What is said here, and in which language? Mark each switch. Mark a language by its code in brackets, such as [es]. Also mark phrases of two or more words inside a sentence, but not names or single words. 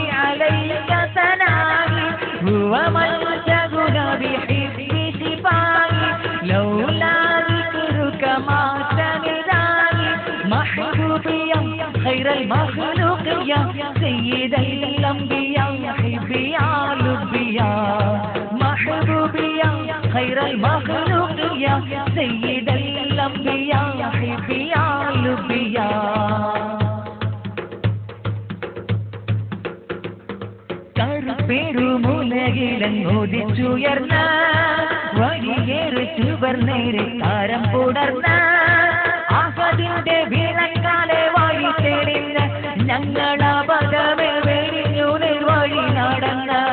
[ar] إليك سنائي هو ملجؤنا بحبي شفائي لولا ذكرك ما تنادائي محبوبيه خير المخلوقيه سيد الأنبيا حبيه لبيه محبوبيه خير المخلوقيه سيد الأنبيا حبيه لبيه [ml] കറുപ്പേറുമുലകിലങ്ങോദിച്ചുയർന്ന വഴിയേറെ ചുവർന്നേരെ താരം പുടർന്ന ആഹദിന്റെ വിളക്കാലെ വഴി തെളിഞ്ഞ ഞങ്ങളപദമേ വെടിഞ്ഞു വഴി നടന്ന